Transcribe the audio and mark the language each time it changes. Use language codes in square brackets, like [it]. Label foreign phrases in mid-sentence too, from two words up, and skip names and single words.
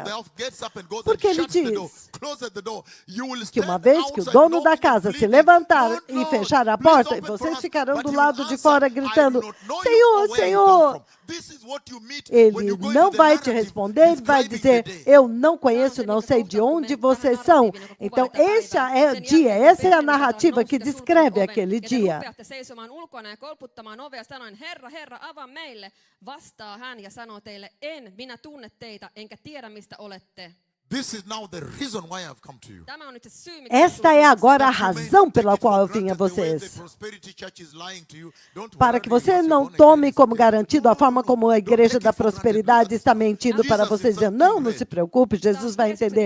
[pt] Porque ele diz que uma vez que o dono da casa se levantar e fechar a porta, e vocês ficarão do lado de fora gritando, Senhor, Senhor, ele não vai te responder, ele vai dizer, eu não conheço, não sei de onde vocês são. Então, esse é o dia, essa é a narrativa que descreve aquele dia. [fi] Kolputtamaan ovea, sanoin, Herra, Herra, avaa meille. Vastaa hän ja sanoo teille, en, minä tunne teitä, enkä tiedä, mista olette. [pt] Esta é agora a razão pela qual eu vim a vocês. Para que você não tome como garantido a forma como a igreja da prosperidade está mentindo para vocês, dizendo, não se preocupe, Jesus vai entender.